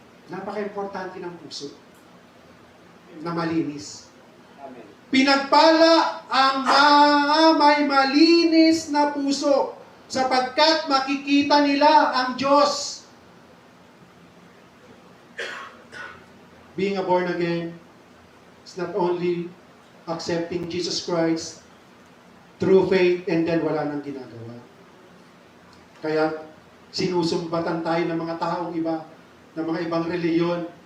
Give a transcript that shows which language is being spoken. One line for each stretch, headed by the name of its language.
Filipino: Napaka-importante ng puso na malinis. Amen. Pinagpala ang mga may malinis na puso sapagkat makikita nila ang Diyos.
English: Being a born again is not only accepting Jesus Christ through faith and then
Filipino: wala nang ginagawa. Kaya sinusumbatan tayo ng mga taong iba, ng mga ibang reliyon.